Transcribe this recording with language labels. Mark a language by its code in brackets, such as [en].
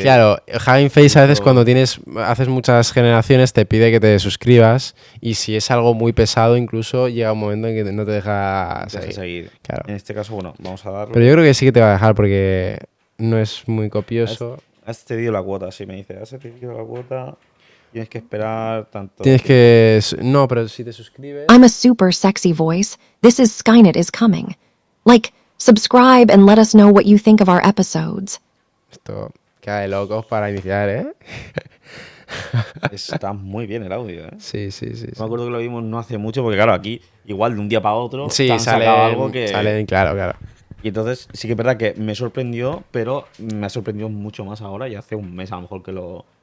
[es] Claro, Having Face a veces cuando haces muchas generaciones te pide que te suscribas y si es algo muy pesado incluso llega un momento en que no te deja seguir. Claro. En este caso, bueno, vamos a darlo. Pero yo creo que sí que te va a dejar porque no es muy copioso. Has cedido la cuota, sí, me dice. Has cedido la cuota, tienes que esperar tanto... No, pero si te suscribes... [en] I'm a super sexy voice. This is Skynet is coming. Like, subscribe and let us know what you think of our episodes. [es] Esto queda de locos para iniciar, ¿eh? Está muy bien el audio, ¿eh? Sí. Me acuerdo que lo vimos no hace mucho, porque claro, aquí igual de un día para otro Sí, sale algo que... Salen, claro. Y entonces sí que es verdad que me sorprendió, pero me ha sorprendido mucho más ahora y hace un mes a lo mejor que lo...